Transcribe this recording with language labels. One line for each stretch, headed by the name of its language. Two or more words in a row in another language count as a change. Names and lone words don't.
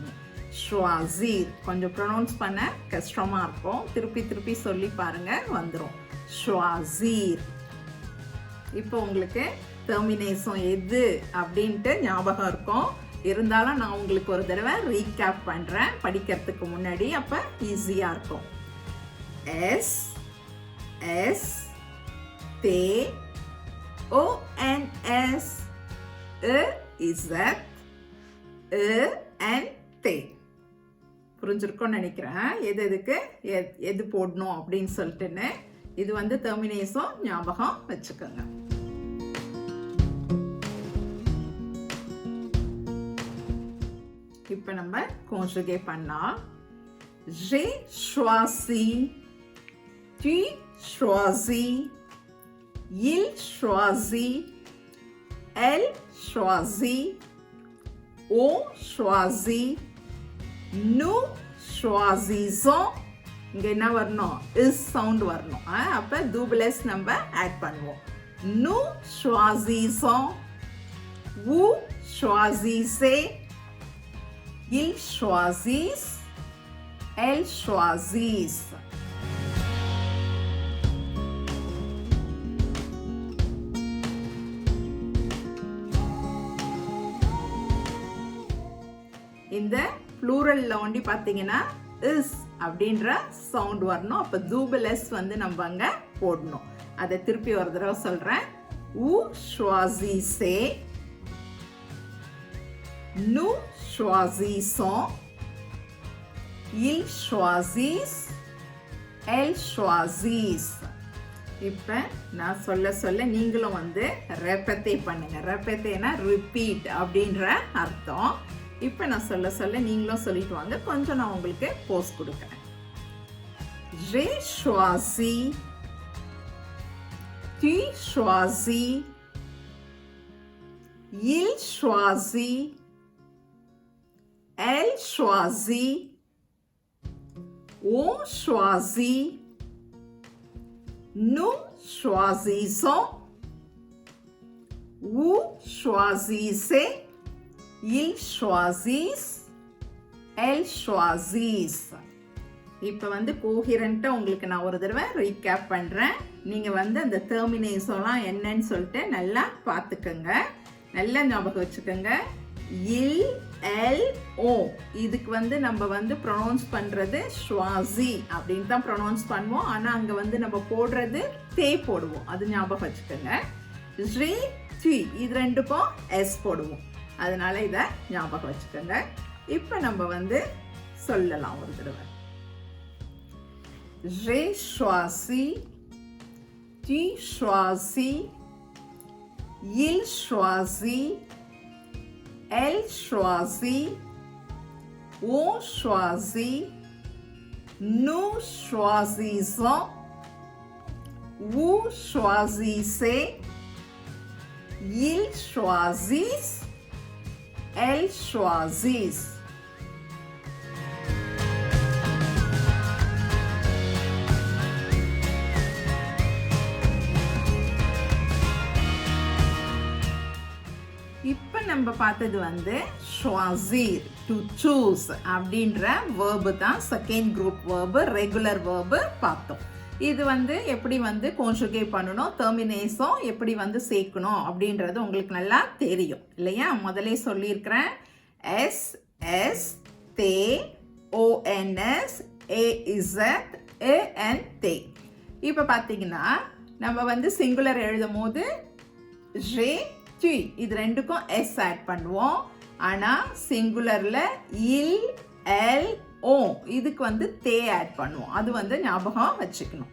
Tamil: ஷ்வாசீர் கொஞ்சம் ப்ரொனவுன்ஸ் பண்ண கஷ்டமாக இருக்கும். திருப்பி சொல்லி பாருங்க, வந்துடும். ஷ்வாசீர். இப்போ உங்களுக்கு டெர்மினேஷன் எது அப்படின்ட்டு ஞாபகம் இருக்கும். இருந்தாலும் நான் உங்களுக்கு ஒரு தடவை ரீகேப் பண்ணுறேன் படிக்கிறதுக்கு முன்னாடி. அப்போ ஈஸியாக இருக்கும். எஸ் தே ONS இசட் and தே. புரிஞ்சிருக்கும்னு நினைக்கிறேன் எதுக்கு எது போடணும் அப்படின்னு சொல்லிட்டுன்னு. இது டெர்மினேஷன் ஞாபகம் வச்சுக்கோங்க. இப்போ நம்ம conjugate பண்ணா
French: j'ai choisi, tu choisis, il choisit, elle choisit, on choisit, nous choisissons.
Tamil: இங்க என்ன வரணும்? இஸ் சவுண்ட் வரணும். அப்ப
English: double s
Tamil: நம்ம ஆட் பண்ணுவோம்.
French: nous choisissons, vous choisissez, ils choisissent, elles choisissent.
Tamil: இந்த ப்ளூரல்ல ஒண்டி பார்த்தீங்கன்னா இஸ் அப்படின்ற சவுண்ட் வரணும். அப்போ
English: double s
Tamil: நம்ம அங்க போடணும். அதை திருப்பி ஒரு தடவை சொல்றேன்.
French: vous choisissez, nous choisissons, ils choisissent, elles choisissent.
Tamil: இப்போ நான் சொல்ல நீங்களும் ரெப்பேட்டே பண்ணுங்க. ரெப்பேட்டேனா ரிப்பீட் அப்படின்ற அர்த்தம். இப்போ நான் சொல்ல நீங்களும் சொல்லிட்டு வாங்க. கொஞ்சம் நான் உங்களுக்கு போஸ் கொடுக்குறேன்.
French: j'ai choisi, tu choisis, il choisit, elle choisit, on choisit, nous choisissons, vous choisissez, ils choisissent, elles choisissent.
Tamil: இப்போ கோஹிரண்டா உங்களுக்கு நான் ஒரு தடவை ரீகேப் பண்றேன். நீங்க அந்த டெர்மினேஷன்லாம் என்னன்னு சொல்லிட்டு நல்லா பார்த்துக்கங்க. நல்லா ஞாபகம் வச்சுக்கோங்க.
French: il elle on
Tamil: இதுக்கு நம்ம ப்ரொனவுன்ஸ் பண்றது ஷ்வாசி அப்படின்னு தான் ப்ரொனவுன்ஸ் பண்ணுவோம். ஆனா அங்க நம்ம போடுறது தே போடுவோம். அது ஞாபகம் வச்சுக்கோங்க.
French: je tu
Tamil: இது ரெண்டுக்கும் எஸ் போடுவோம். அதனால இதை ஞாபகம் வச்சுக்கோங்க. இப்போ நம்ம சொல்லலாம் ஒரு தடவை.
French: j'ai choisi, tu choisis, il choisit, elle choisit, on choisit, nous choisissons, vous choisissez, ils choisissent, elles choisissent.
Tamil: இப்போ நம்ம பார்த்தது choisir,
English: to choose
Tamil: அப்படின்ற வேர்பு தான்.
English: second group verb, regular verb
Tamil: பார்த்தோம். இது எப்படி கான்ஜுகேட் பண்ணணும், டெர்மினேஷன் எப்படி சேர்க்கணும் அப்படின்றது உங்களுக்கு நல்லா தெரியும் இல்லையா? முதலே சொல்லியிருக்கிறேன். S S T O N S A Z A N T. இப்போ பார்த்தீங்கன்னா நம்ம வந்து சிங்குலர் எழுதும் போது
French: je tu
Tamil: இது ரெண்டுக்கும் எஸ் ஆட் பண்ணுவோம். ஆனால் சிங்குலரில்
French: il elle on
Tamil: இதுக்கு வந்து தே ஆட் பண்ணுவோம். அது வந்து ஞாபகம் வச்சுக்கணும்.